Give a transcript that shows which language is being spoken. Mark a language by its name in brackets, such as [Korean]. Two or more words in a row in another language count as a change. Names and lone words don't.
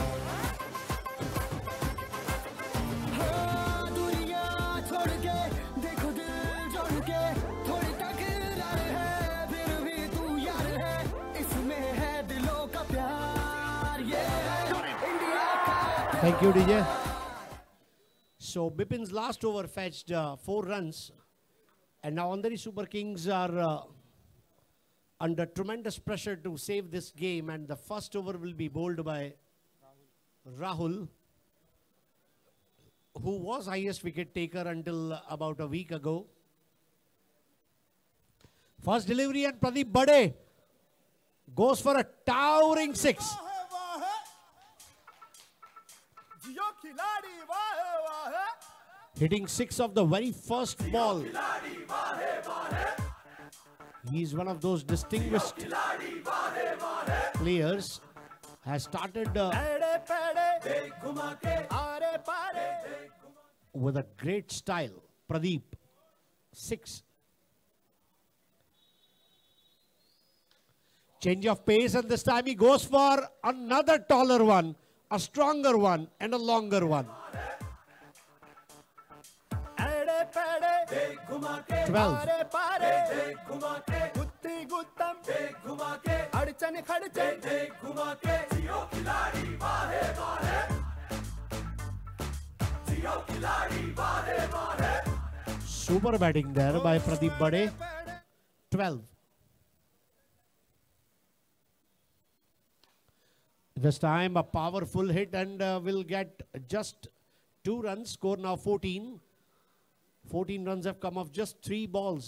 [Hindi] हाँ, दुनिया छोड़ के देखो दिल जोड़ के, थोड़ी तकरार है फिर भी तू यार है, इसमें है दिलों का प्यार। ये है इंडिया का [English] Thank you, DJ. So Bipin's last over fetched 4 runs, and now Andheri Super Kings are under tremendous pressure to save this game, and the first over will be bowled by Rahul, who was highest wicket taker until about a week ago. First delivery, and Pradeep Bade goes for a towering 6. [Hindi] जियो खिलाड़ी वाह वाह, [English] Hitting 6 of the very first ball. He's one of those distinguished players. Has started [Hindi] एड़े पेड़े घुमा के आरे पारे, [English] with a great style. Pradeep, 6. Change of pace, and this time he goes for another taller one, a stronger one, and a longer one. [Hindi] एड़े पेड़े घुमा के [English] 12. [Hindi] आरे पारे, घुमा के गुत्ती गुत्तम घुमा के, अड़चन खड़चन घुमा के, जियो खिलाड़ी वाहे वाहे, जियो खिलाड़ी वाहे वाहे। [English] Super batting there by Pradeep Bade. 12. This time a powerful hit, and will get just 2 runs. Score now 14. 14 runs have come off just 3 balls.